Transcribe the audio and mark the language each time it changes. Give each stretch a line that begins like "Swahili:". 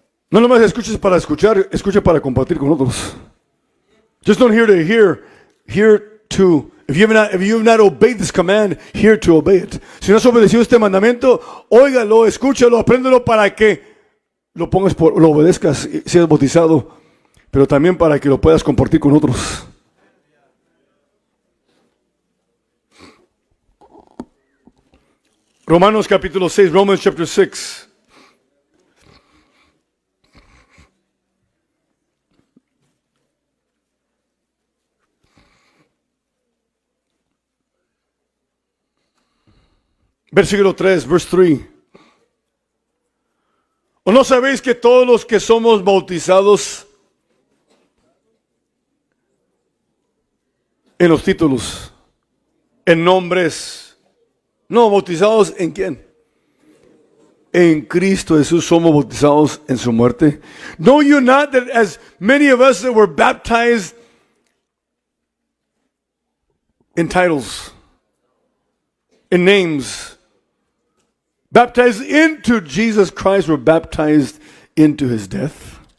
Spanish: No nomás escuches para escuchar, escucha para compartir con otros.
English: Just don't hear to hear to. If you have not obeyed this command, hear to obey it.
Spanish: Si no has obedecido este mandamiento, óigalo, escúchalo, apréndelo para que lo pongas lo obedezcas, seas bautizado, pero también para que lo puedas compartir con otros. Romanos capítulo 6,
English: Romans chapter 6.
Spanish: Versículo 3,
English: verse 3.
Spanish: ¿O no sabéis que todos los que somos bautizados en los títulos, en nombres, no, bautizados en quién? En Cristo Jesús somos bautizados en su muerte?
English: Know you not that as many of us that were baptized in titles, in names, baptized into Jesus Christ, were baptized into his death?